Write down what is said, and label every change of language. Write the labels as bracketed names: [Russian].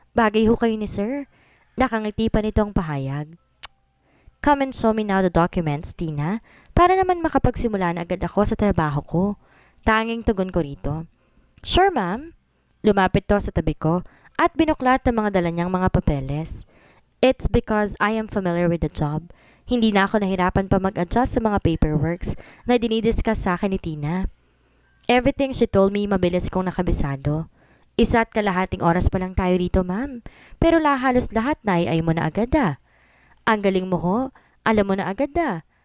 [Filipino] Bagay ho kayo ni Sir. Nakangiti pa nitong pahayag. Come and show me now the documents, Tina, para naman makapagsimula na agad ako sa trabaho ko. Tanging tugon ko rito. Sure, ma'am. Lumapit to sa tabi ko at binuklat ang mga dala niyang mga papeles. [English] It's because I am familiar with the job. [Filipino] Hindi na ako nahirapan pa mag-adjust sa mga paperworks na dinidiscuss sa akin ni Tina. Everything she told me mabilis kong nakabisado. 1.5 oras pa lang tayo rito, ma'am. Pero halos lahat na ay mo na agad ah. Ang galing mo ho. Alam mo na agad ah.